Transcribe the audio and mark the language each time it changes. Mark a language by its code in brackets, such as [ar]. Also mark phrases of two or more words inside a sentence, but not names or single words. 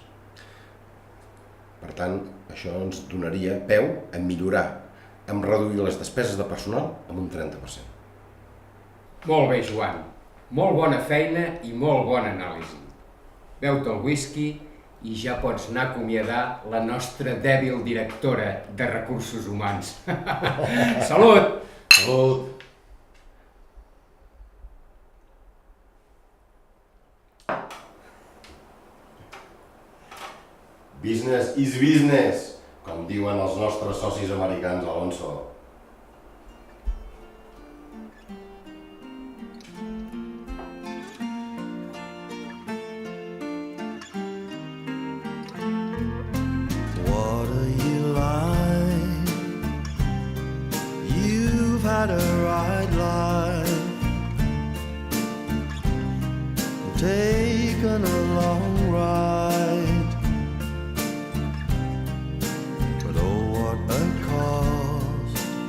[ca] Per tant, això ens donaria peu a millorar, a reduir les despeses de personal amb un 30%. Molt bé, Joan. Molt bona feina i molt bona anàlisi. Beu-te el whisky i ja pots anar a acomiadar la nostra dèbil directora de Recursos Humans. Salut! Salut! [en] Business is business, [ca] com diuen els nostres socis americans, Alonso. [en] What are you like? You've had a right life, taken a long ride, but oh, what a cost.